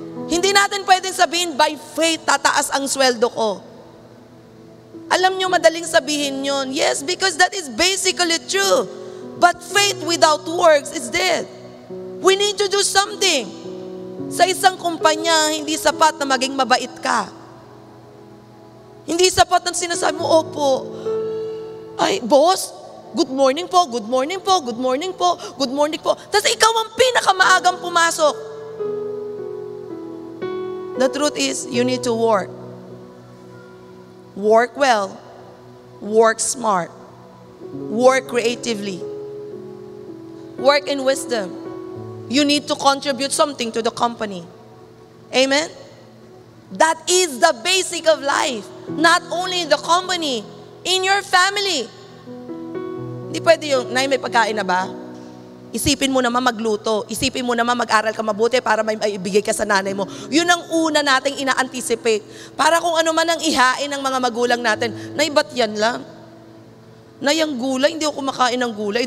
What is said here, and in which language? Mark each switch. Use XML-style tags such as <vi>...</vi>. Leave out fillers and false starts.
<tl>Hindi natin pwedeng sabihin,</tl> <en>by faith,</en> <tl>tataas ang sweldo ko. Alam nyo, madaling sabihin yun.</tl> <en>Yes, because that is basically true. But faith without works is dead. We need to do something.</en> <tl>Sa isang kumpanya, hindi sapat na maging mabait ka. Hindi sapat na sinasabi mo, opo, ay, boss,</tl> <en>good morning po, good morning po,</en> <tl>good morning po, good morning po. Tapos ikaw ang pinakamaagang pumasok.</tl> <en>The truth is, you need to work. Work well, work smart, work creatively, work in wisdom. You need to contribute something to the company. Amen? That is the basic of life. Not only in the company, in your family.</en> <tl>Hindi pwede yung, Nay, may pagkain na ba? Isipin mo naman magluto. Isipin mo naman mag-aral ka mabuti para may ibigay ka sa nanay mo. Yun ang una nating ina-anticipate. Para kung ano man ang ihain ng mga magulang natin, Nay, ba't yan lang? Nay, ang gulay, hindi ako kumakain ng gulay.</tl>